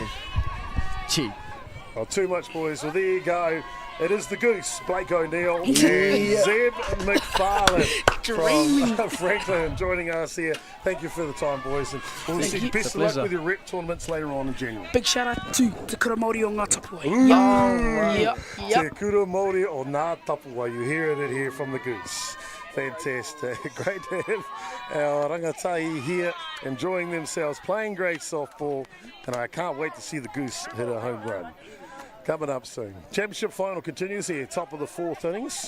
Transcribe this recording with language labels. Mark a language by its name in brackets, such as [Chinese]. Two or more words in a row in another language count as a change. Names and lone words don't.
[English] Gee. Oh, too much, boys. Well, there you go. It is the Goose, Blake O'Neill and Yeah. Zeb McFarlane Dreaming. from Franklin joining us here. Thank you for the time, boys. And we'll Thank see you. best It's a of luck pleasure. with your rep tournaments later on in January. Big shout out to Te Kura Māori o Ngā Tapua. Ooh. Yep. Te Kura Māori o Ngā Tapua. You're hearing it here from the Goose. Fantastic. Great to have our rangatahi here enjoying themselves, playing great softball, and I can't wait to see the Goose hit a home run. Coming up soon. Championship final continues here, top of the fourth innings.